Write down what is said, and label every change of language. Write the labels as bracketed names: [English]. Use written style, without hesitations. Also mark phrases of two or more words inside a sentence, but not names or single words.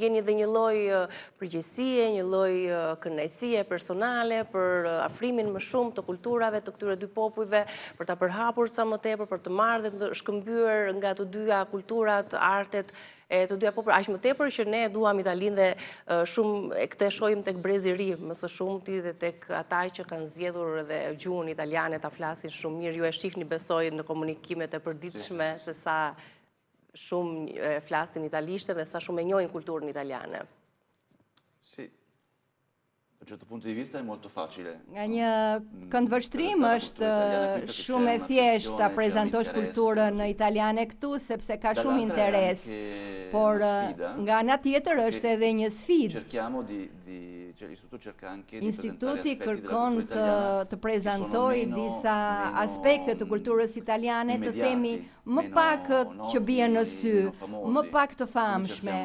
[Albanian] ndjeni edhe një lloj përgjegjësie, një lloj kënaqësie personale për afrimin më shumë të kulturave të këtyre dy popujve, për ta përhapur sa më tepër, për të marrë dhe të shkëmbyer nga të dyja kulturat, artet e të dyja popujve, aq më tepër që ne duam Italinë dhe shumë e këtë shohim tek brezi i ri, më së shumti dhe tek ata që kanë zgjedhur edhe gjuhën italiane ta flasin shumë mirë. Ju e shihni besoj në komunikimet e përditshme se sa shumë flasin italisht dhe sa shumë e njohin kulturën italiane. [Italian] Da un certo punto di vista è molto facile. [Albanian] Nga një këndvështrim është shumë e thjeshtë ta prezantosh kulturën italiane këtu, sepse ka shumë interes, por nga ana tjetër është edhe një sfidë. Instituti kërkon të prezantojë disa aspekte të kulturës italiane, të themi më pak që bien në sy, më pak të famshme.